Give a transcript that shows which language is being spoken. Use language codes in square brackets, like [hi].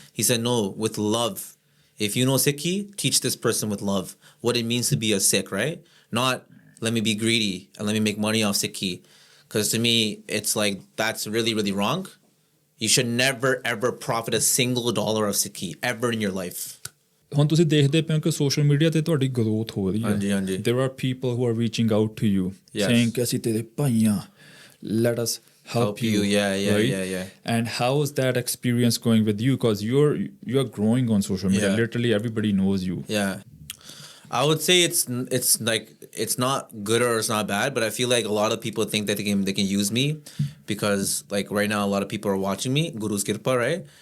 [en] He said no, with love. If you know Sikhi, teach this person with love what it means to be a Sikh, right? Not let me be greedy and let me make money off Sikhi. Because to me, it's like, that's really, really wrong. You should never, ever profit a single dollar of Sikhi ever in your life. [pa] ਹੁਣ ਤੁਸੀਂ ਦੇਖਦੇ ਪਏ ਹੋ ਕਿ social media ਤੇ ਤੁਹਾਡੀ growth ਹੋ ਰਹੀ ਹੈ. ਹਾਂਜੀ ਹਾਂਜੀ. [en] There are people who are reaching out to you, saying [pa] ਕਿ ਅਸੀਂ ਤੇਰੇ ਭਾਈ ਹਾਂ, [en] let us help you. Yeah, right? yeah. And how is that experience going with you? Because you're growing on social media. Literally everybody knows you. Yeah. I would say it's like it's not good or it's not bad, but I feel like a lot of people think that they can use me because like right now a lot of people are watching me, Guru's Kirpa, right?